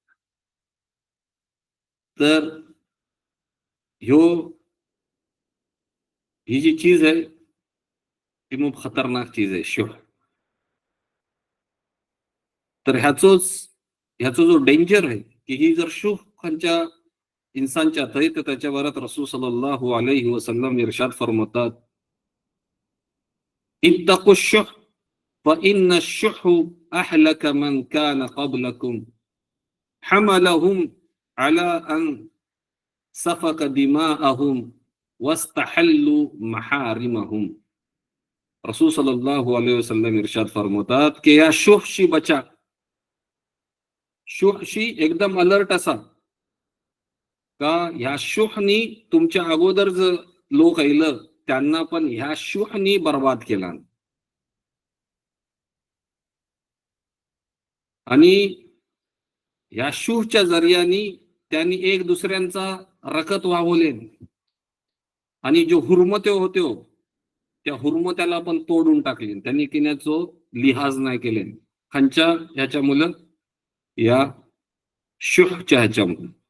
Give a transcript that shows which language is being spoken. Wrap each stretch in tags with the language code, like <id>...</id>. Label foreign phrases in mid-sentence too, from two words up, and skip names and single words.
<mr>तर ह्यो ही जी चीज आहे ती खूप खतरनाक चीज आहे शुभ. तर ह्याचा जो डेंजर आहे की ही जर शुभ खांच्या इन्सानच्या आहे तर त्याच्यावरात रसूल</mr> <ar>صلى الله عليه وسلم</ar> <mr>इरशाद फरमातात,</mr> <ar>اتقوا الشح فإن الشح أهلك من كان قبلكم حملهم على أن سفكوا دماءهم واستحلوا محارمهم.</ar> <mr>रसूल</mr> <ar>صلى الله عليه وسلم</ar> <mr>इरशाद फरमातात की या शुहशी बचा, शुहशी एकदम अलर्ट असा का ह्या शुहनी तुमच्या अगोदर जर लोक आलं त्यांना पण ह्या शुहनी बर्बाद केला. आणि ह्या शुहच्या जरियानी त्यांनी एक दुसऱ्यांचा रकत वाहवले आणि जो हुरमत्यो होत्यो त्या हुरमत्याला पण तोडून टाकले, त्यांनी किण्याचो लिहाज नाही केले खांच्या ह्याच्या मुलं या शुहच्या ह्याच्या मुलं.</mr>